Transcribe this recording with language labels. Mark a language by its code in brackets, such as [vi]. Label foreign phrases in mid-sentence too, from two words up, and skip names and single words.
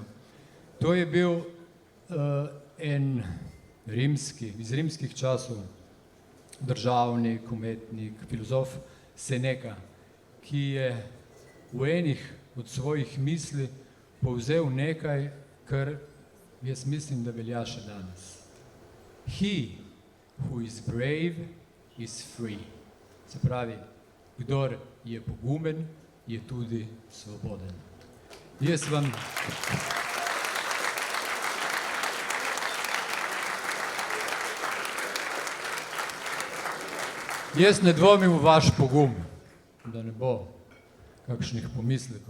[sl] To je bil en iz rimskih časov državnik, umetnik, filozof Seneca, ki je v enih od svojih misli povzel nekaj, kar jaz mislim, da velja še danes. [en] He who is brave is free. [sl] Se pravi, kdor je pogumen, je tudi svoboden. Jaz ne dvomim v vaš pogum, da ne bo kakšnih pomislekov.